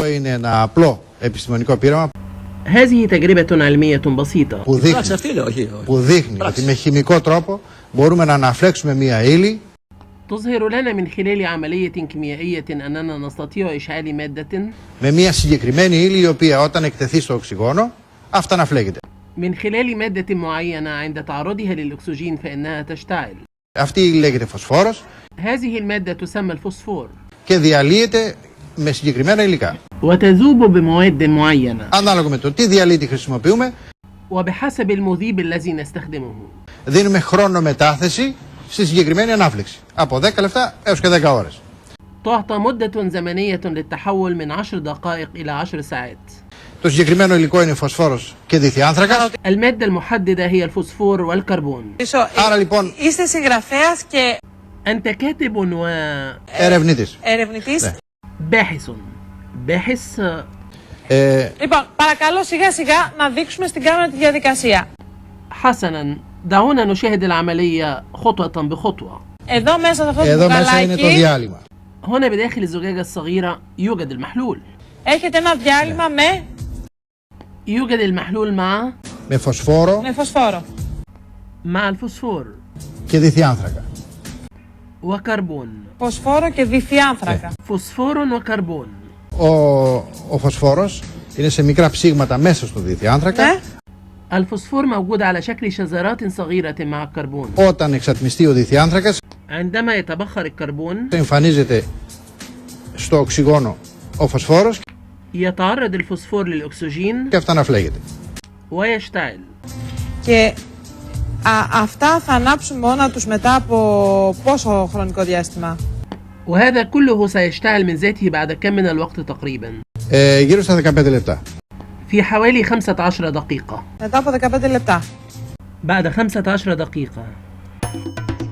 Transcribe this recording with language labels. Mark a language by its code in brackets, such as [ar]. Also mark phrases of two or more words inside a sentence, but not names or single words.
[el] είναι ένα απλό επιστημονικό πείραμα [ar] هذه تجربة علمية بسيطة [el] που δείχνει ότι με χημικό τρόπο μπορούμε να αναφλέξουμε μία ύλη [ar] تظهر لنا من خلال عملية كيميائية أننا نستطيع إشعال مادة [el] με μία συγκεκριμένη ύλη η οποία όταν εκτεθεί στο οξυγόνο αυτά αναφλέγεται. [ar] من خلال مادة معينة عند تعرضها للأكسجين فإنها تشتعل. [el] Αυτή η ύλη λέγεται φωσφόρος [ar] هذه المادة تسمى الفوسفور [el] και διαλύεται με συγκεκριμένα υλικά. [ar] وتذوب بمواد معينة [el] Ανάλογα με το τι διαλύτη χρησιμοποιούμε, [ar] وبحسب المذيب الذي نستخدمه. [el] δίνουμε χρόνο μετάθεση στη συγκεκριμένη ανάφλεξη. Από 10 λεπτά έως και 10 ώρες. [ar] تعطى مدة زمنية للتحول من 10 دقائق إلى 10 ساعات. [el] Το συγκεκριμένο υλικό είναι φωσφόρος και διθιάνθρακας. [ar] المادة المحددة هي الفوسفور والكربون. [el] Άρα λοιπόν είστε συγγραφέας και [ar] أنت كاتب [el] ερευνητής. ερευνητής. Ναι. [ar] باحث. باحث. [el] Λοιπόν, παρακαλώ σιγά σιγά να δείξουμε στην κάμερα τη διαδικασία. [ar] حسنا دعونا نشاهد العملية خطوة بخطوة. [el] Εδώ μέσα σε αυτό το Εδώ μέσα είναι το μπουκαλάκι διάλειμμα. [ar] هنا بداخل الزجاجة الصغيرة يوجد المحلول. [el] έχετε ένα διάλειμμα [ar] يوجد المحلول [el] Με φωσφόρο με φωσφόρο [ar] مع الفوسفور [el] και διθιάνθρακα. [ar] وكربون. [el] φωσφόρο και διθιάνθρακα. [ar] فوسفور وكربون. [el] Ο φωσφόρος είναι σε μικρά ψήγματα μέσα στο διθιάνθρακα. Ναι. [ar] الفوسفور موجود على شكل شذرات صغيرة مع الكربون. [el] Όταν εξατμιστεί ο διθιάνθρακας, [ar] عندما يتبخر الكربون [el] εμφανίζεται στο οξυγόνο ο φωσφόρος [ar] يتعرض الفوسفور للأكسجين [el] και αυτά αναφλέγεται. [ar] ويشتعل. [el] Και αυτά θα ανάψουν μόνα τους μετά από πόσο χρονικό διάστημα? [ar] وهذا كله سيشتعل من ذاته بعد كم من الوقت تقريبا؟ [el] Γύρω στα 15 λεπτά. [ar] في حوالي 15 دقيقة. [el] Μετά από 15 λεπτά. [ar] بعد 15 دقيقة.